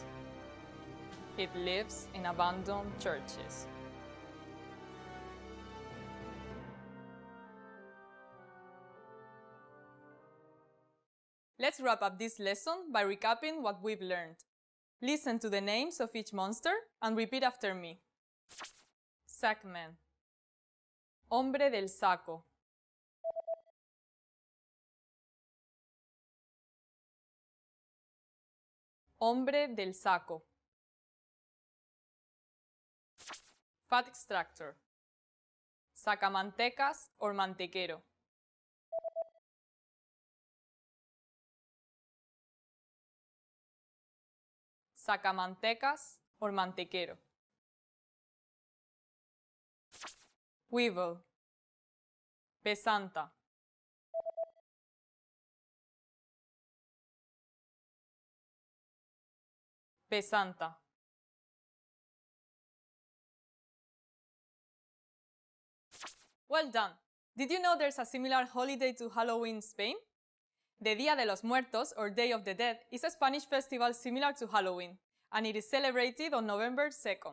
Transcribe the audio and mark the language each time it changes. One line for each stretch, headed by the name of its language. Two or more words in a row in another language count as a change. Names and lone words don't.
English: It lives in abandoned churches. Let's wrap up this lesson by recapping what we've learned. Listen to the names of each monster and repeat after me. Sackman.
Spanish: Hombre del saco. Hombre del saco.
English: Fat extractor.
Spanish: Sacamantecas or mantequero. Sacamantecas or mantequero.
English: Weevil.
Spanish: Pesanta. Pesanta.
English: Well done! Did you know there's a similar holiday to Halloween in Spain? The Día de los Muertos, or Day of the Dead, is a Spanish festival similar to Halloween, and it is celebrated on November 2nd.